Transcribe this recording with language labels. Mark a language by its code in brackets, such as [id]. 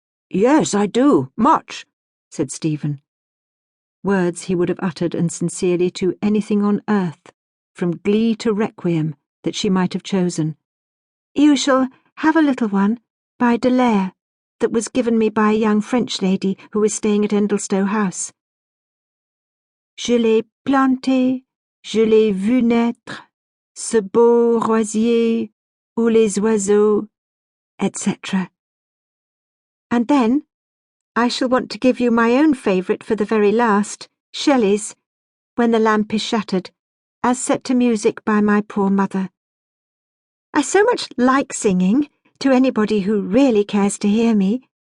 [en] "Yes, I do, much," said Stephen. Words he would have uttered and sincerely to anything on earth, from glee to requiem, that she might have chosen. "You shall have a little one, by Dallaire, that was given me by a young French lady who was staying at Endelstow House. [fr] Je l'ai planté, je l'ai vu naître, ce beau rosier où les oiseaux, etc. [en] And then I shall want to give you my own favourite for the very last, Shelley's, When the Lamp is Shattered, as set to music by my poor mother. I so much like singing, to anybody who really cares to hear me."